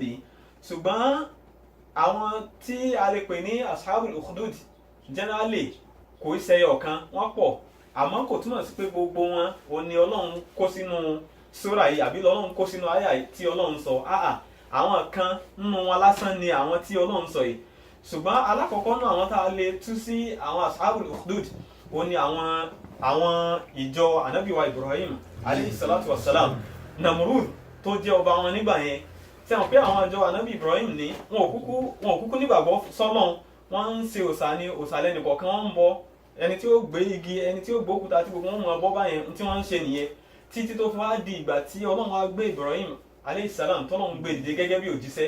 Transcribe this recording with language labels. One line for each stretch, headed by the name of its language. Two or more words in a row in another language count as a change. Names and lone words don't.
Yoruba: Ṣùgbọ́n àwọn tí a lè pè ní ashabul ukhdud generally kò í ṣe ọ̀kan, wọ́n pọ̀, àmọ́ kò túmọ̀ sí pé gbogbo wọn òun ni Ọlọ́run kó sínú sura yìí àbí Ọlọ́run kó sínú àyà tí Ọlọ́run sọ. Àwọn kan nínú wọn lásán ni àwọn tí Ọlọ́run sọ yìí. Ṣùgbọ́n alákọ̀ọ́kọ́ náà àwọn tá a lè tú sí àwọn ashabul ukhdud, ó ní àwọn ìjọ ànábì wa Ibrahim
Arabic: عليه الصلاة والسلام.
Yoruba: Namrud tó jẹ́ ọba wọn nígbà yẹn, tí àwọn pé àwọn ìjọ ànábì Ibrahim ní wọn ò kúkú nígbàgbọ́ sọ́lọ́run, wọ́n ń ṣe òòṣà ní òòṣà lẹ́nìkọ̀ọ̀kan wọ́n ń bọ, ẹni tí ó gbé igi, ẹni tí ó gbé òkúta, tí gbogbo wọn mọ bọ́ báyẹn tí wọ́n ń ṣe nìyẹn, títí tó fi wá di ìgbà tí Ọlọ́run wá gbé Ibrahim
Arabic: عليه السلام,
Yoruba: tọ́lọ́run gbé dìde gẹ́gẹ́ bí òjíṣẹ́.